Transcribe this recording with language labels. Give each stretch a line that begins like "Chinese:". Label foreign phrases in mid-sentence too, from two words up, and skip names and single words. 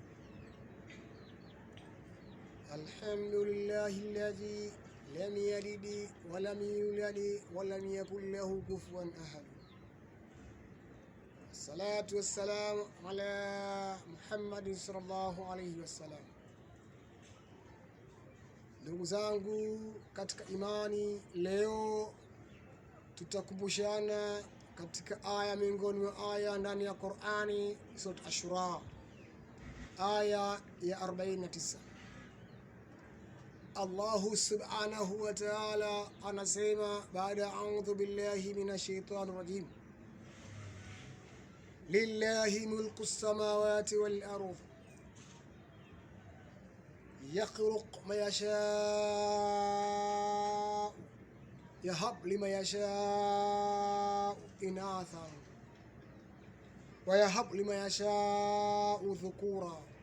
Arabic: الحمد لله الذي لم يلد ولم يولد ولم يكن له كفوا أحد. الصلاة والسلام على محمد صلى الله عليه وسلم.
Swahili: Ndugu zangu katika imani, leo tutakumbushana katika aya miongoni mwa aya ndani ya Qur'ani, Surah Ash-Shura, aya ya 49.
Arabic: الله سبحانه وتعالى
Swahili: anasema baada
Arabic: أعوذ بالله من الشيطان الرجيم لله ملك السماوات والأرض يخلق ما يشاء يهب لمن يشاء إناثا ويهب لمن يشاء الذكور.